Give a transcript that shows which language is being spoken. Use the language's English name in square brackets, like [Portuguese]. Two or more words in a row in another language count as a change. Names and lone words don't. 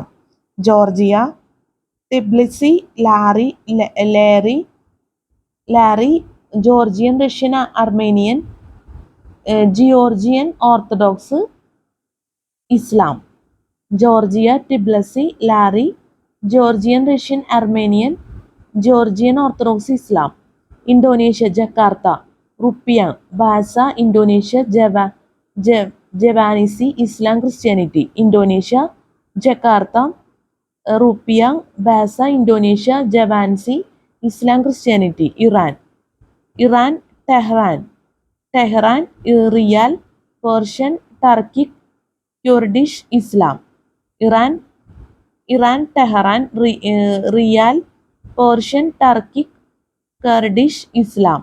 [Malayalam] ജോർജിയ, ടിബ്ലിസി, ലാറി, ജോർജിയൻ, റഷ്യൻ, അർമേനിയൻ, ജിയോർജിയൻ, ഓർത്തഡോക്സ്, ഇസ്ലാം. ജോർജിയ, ടിബ്ലിസി, ലാറി, ജോർജിയൻ, റഷ്യൻ, അർമേനിയൻ, [English] Georgian Orthodox Islam. Indonesia, Jakarta. Rupiah, Bahasa Indonesia, Javanese Islam Christianity. Indonesia, Jakarta. Rupiah, Bahasa Indonesia, Javanese Islam Christianity. Iran, Tehran. Riyal, Persian, Turkic, Kurdish, Islam. Iran, Tehran, Riyal, Persian, Turkic, Kurdish, Islam.